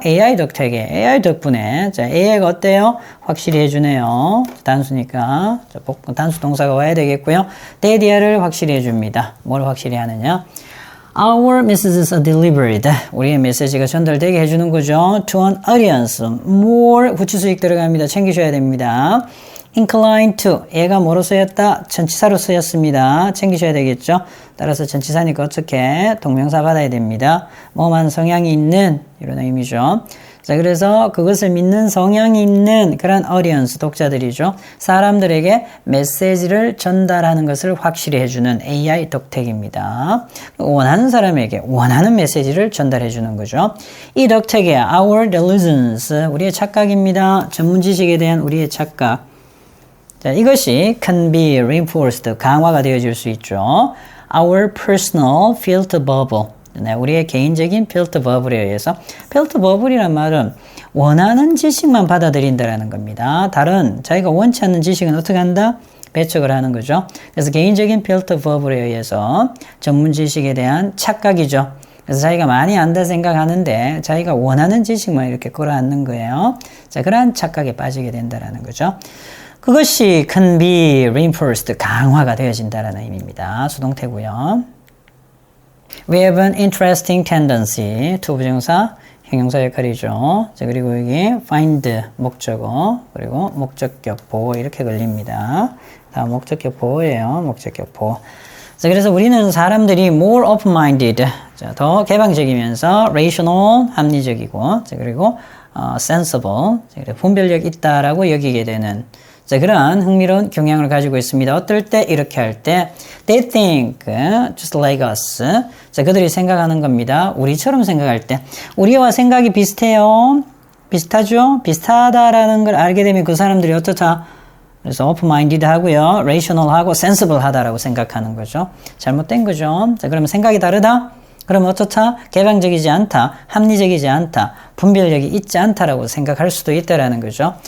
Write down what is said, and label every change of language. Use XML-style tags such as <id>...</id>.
<ko>AI 덕택에, AI 덕분에, 자, AI가 어때요? 확실히 해주네요. 단수니까, 자, 단수 동사가 와야 되겠고요. 데디아를 확실히 해줍니다. 뭘 확실히 하느냐?</ko> <en>Our messages are delivered.</en> <ko>우리의 메시지가 전달되게 해주는 거죠.</ko> <en>To an audience.</en> <ko>more, 구치수익 들어갑니다. 챙기셔야 됩니다.</ko> <en>inclined to,</en> <ko>얘가 뭐로 쓰였다? 전치사로 쓰였습니다. 챙기셔야 되겠죠? 따라서 전치사니까 어떻게? 동명사 받아야 됩니다. 뭐만 성향이 있는 이런 의미죠. 자, 그래서 그것을 믿는 성향이 있는 그런 audience, 독자들이죠. 사람들에게 메시지를 전달하는 것을 확실히 해주는 AI 덕택입니다. 원하는 사람에게 원하는 메시지를 전달해 주는 거죠. 이 덕택의</ko> <en>our delusions,</en> <ko>우리의 착각입니다. 전문 지식에 대한 우리의 착각. 자, 이것이</ko> <en>can be reinforced,</en> <ko>강화가 되어질 수 있죠.</ko> <en>Our personal filter bubble.</en> <ko>네, 우리의 개인적인 필터 버블에 의해서 필터 버블이란 말은 원하는 지식만 받아들인다라는 겁니다. 다른 자기가 원치 않는 지식은 어떻게 한다? 배척을 하는 거죠. 그래서 개인적인 필터 버블에 의해서 전문 지식에 대한 착각이죠. 그래서 자기가 많이 안다 생각하는데 자기가 원하는 지식만 이렇게 끌어안는 거예요. 자, 그러한 착각에 빠지게 된다라는 거죠. 그것이</ko> <en>can be reinforced,</en> <ko>강화가 되어진다라는 의미입니다. 수동태고요.</ko> <en>We have an interesting tendency.</en> <ko>투 부정사, 형용사 역할이죠. 자, 그리고 여기 find 목적어, 그리고 목적격 보호 이렇게 걸립니다. 다음 목적격 보호예요. 목적격 보호. 자, 그래서 우리는 사람들이</ko> <en>more open-minded,</en> <ko>자, 더 개방적이면서 rational, 합리적이고, 자, 그리고 sensible, 자, 그리고 분별력 있다라고 여기게 되는, 자, 그러한 흥미로운 경향을 가지고 있습니다. 어떨 때? 이렇게 할 때</ko> <en>they think just like us.</en> <ko>자, 그들이 생각하는 겁니다. 우리처럼 생각할 때 우리와 생각이 비슷해요. 비슷하죠? 비슷하다라는 걸 알게 되면 그 사람들이 어떻다? 그래서 open-minded 하고요. rational 하고 sensible 하다라고 생각하는 거죠. 잘못된 거죠. 자, 그러면 생각이 다르다? 그러면 어떻다? 개방적이지 않다, 합리적이지 않다, 분별력이 있지 않다라고 생각할 수도 있다라는 거죠.</ko>